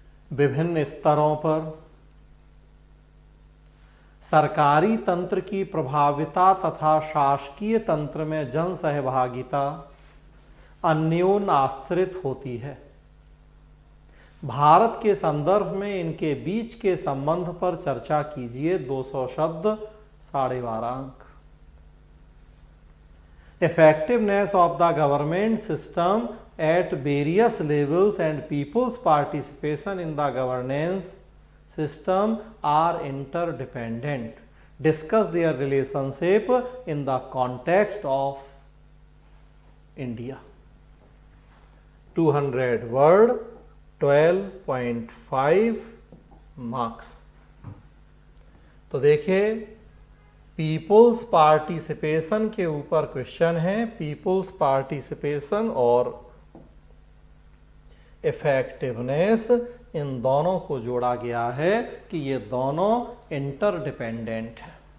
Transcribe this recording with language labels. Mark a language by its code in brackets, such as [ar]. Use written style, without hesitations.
[hi] विभिन्न स्तरों पर सरकारी तंत्र की प्रभाविता तथा शासकीय तंत्र में जन सहभागिता अन्योन्याश्रित होती है। भारत के संदर्भ में इनके बीच के संबंध पर चर्चा कीजिए। 200 शब्द, 12.5 अंक। [en] Effectiveness of the government system at various levels and people's participation in the governance system are interdependent. Discuss their relationship in the context of India. [hi] 200 word, 12.5 marks. तो देखिए, पीपुल्स पार्टिसिपेशन के ऊपर क्वेश्चन है। पीपुल्स पार्टिसिपेशन और effectiveness, इन दोनों को जोड़ा गया है कि ये दोनों इंटरडिपेंडेंट हैं।